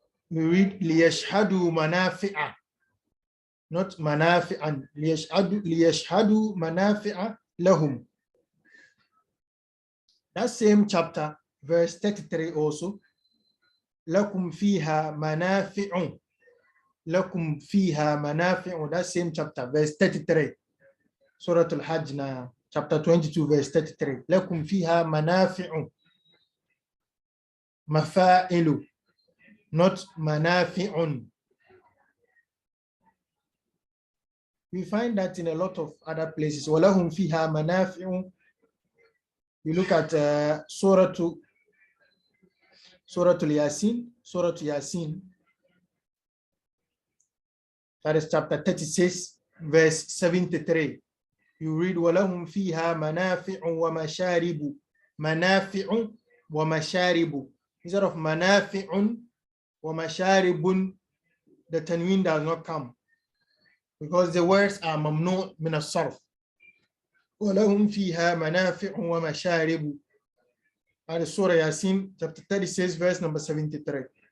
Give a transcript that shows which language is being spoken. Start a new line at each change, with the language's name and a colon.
English: We read,
Arabic: لِيَشْهَدُوا مَنَافِعَ, not مَنَافِعًا, لِيَشْهَدُوا مَنَافِعَ لَهُمْ.
English: That same chapter, verse 33 also,
Arabic: لَكُمْ فِيهَا مَنَافِعٌ. لَكُمْ فِيهَا مَنَافِعٌ.
English: That same chapter, verse 33. Surah Al-Hajj, chapter 22, verse 33.
Arabic: لَكُمْ فِيهَا مَنَافِعٌ. مَفَائِلُ, not manafi'un.
English: We find that in a lot of other places.
Arabic: وَلَهُمْ فِيهَا مَنَافِعٌ.
English: You look at Surah Al-Yasin, Surah Yasin. That is chapter 36, verse 73. You read,
Arabic: وَلَهُمْ فِيهَا مَنَافِعٌ وَمَشَارِبُ. مَنَافِعٌ وَمَشَارِبُ.
English: Instead of
Arabic: مَنَافِعٌ وَمَشَارِبٌ,
English: the tanween does not come, because the words are mamnu min as-sarf.
Arabic: وَلَهُمْ فِيهَا مَنَافِعٌ وَمَشَارِبُ.
English: And Surah Yasin, chapter 36, verse number 73.